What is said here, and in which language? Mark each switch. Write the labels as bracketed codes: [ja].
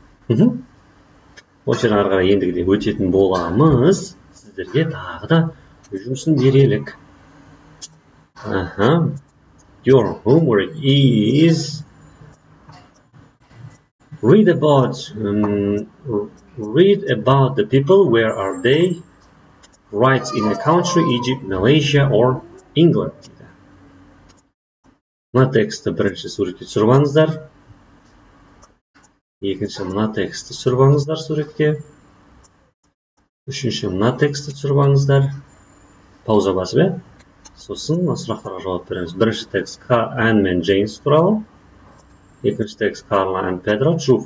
[kk] Ол жерін ары қарай ендігіде өтетін боламыз. Сіздерге тағы да жұмысын берелік. [en] Your homework is read about the people. Where are they? Write in a country, Egypt, Malaysia or England. [kk] Мына тексті бірінші суретке түсіріп алыңыздар. Екінші мына тексті түсіріп алыңыздар суретке. Үшінші мына тексті түсіріп алыңыздар. Пауза басып, сосын сұрақтарға жауап береміз. Бірінші текст Anne мен James туралы. Екінші текст Carla and Pedro. True